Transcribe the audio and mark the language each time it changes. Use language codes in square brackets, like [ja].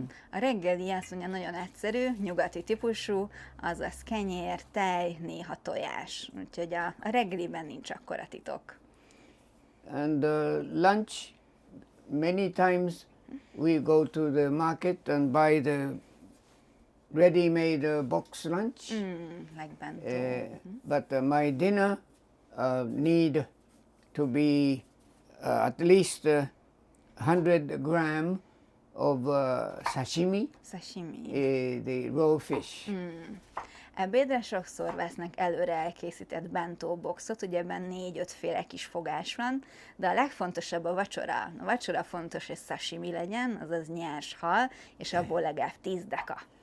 [hu] A reggeli, azt mondja, nagyon egyszerű, nyugati típusú, azaz kenyér, tej, néha tojás. Úgyhogy a reggeliben nincs akkora titok. [en] And lunch, many times we go to the market and buy the ready-made box lunch. Like bento. But my dinner need to be at least 100 gram of sashimi, Sashimi. the raw fish. [hu] Ebédre sokszor vesznek előre elkészített bentó boxot, ugye ebben 4-5 féle kis fogás van, de a legfontosabb a vacsora. A vacsora fontos, hogy sashimi legyen, azaz nyers hal, és abból legalább 10 deka.